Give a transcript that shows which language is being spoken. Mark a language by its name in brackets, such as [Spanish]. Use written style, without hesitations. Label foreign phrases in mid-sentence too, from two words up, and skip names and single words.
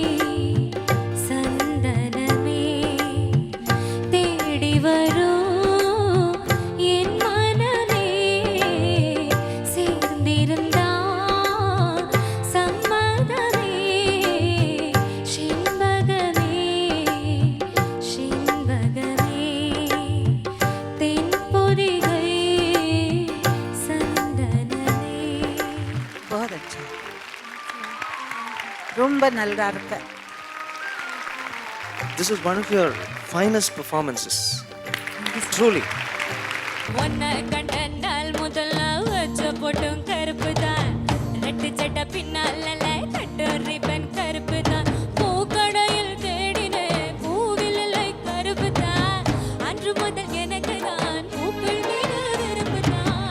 [Tamil] சந்தனமே தேடி வரும் என் மனமே சேர்ந்திருந்தா சம்மதமே செண்பகமே செண்பகமே தென்பொதிகை சந்தனமே. [Hindi] बहुत अच्छा, [Tamil] ரொம்ப நல்லா இருக்கு. [English] This was one of your finest performances. Truly. [Tamil] ஒன்ன கண்ட நாள் முதல்ல வச்ச போட்டும் கருப்பு தான், ரெட்டு சட்டை பின்னால கட்டு ரிப்பன் கருப்பு தான், பூக்கடையில் தேடினேன் பூவில் கருப்பு தான், அன்று முதல் எனக்கு தான் பூக்கள் மீது விருப்பு தான்.